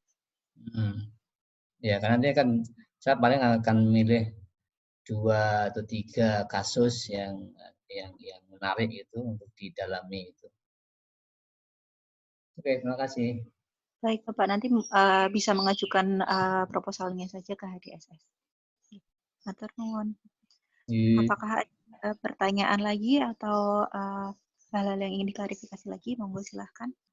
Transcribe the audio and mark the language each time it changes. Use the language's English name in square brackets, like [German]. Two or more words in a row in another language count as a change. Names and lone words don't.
[Indonesian] Ya, karena dia kan saya paling akan milih 2 atau 3 kasus yang menarik itu untuk didalami itu. Oke, terima kasih. Baik, Bapak. Nanti bisa mengajukan proposalnya saja ke HDSS. [Javanese] Matur nuwun. [Indonesian] Apakah ada pertanyaan lagi atau hal-hal yang ingin diklarifikasi lagi? Monggo silahkan.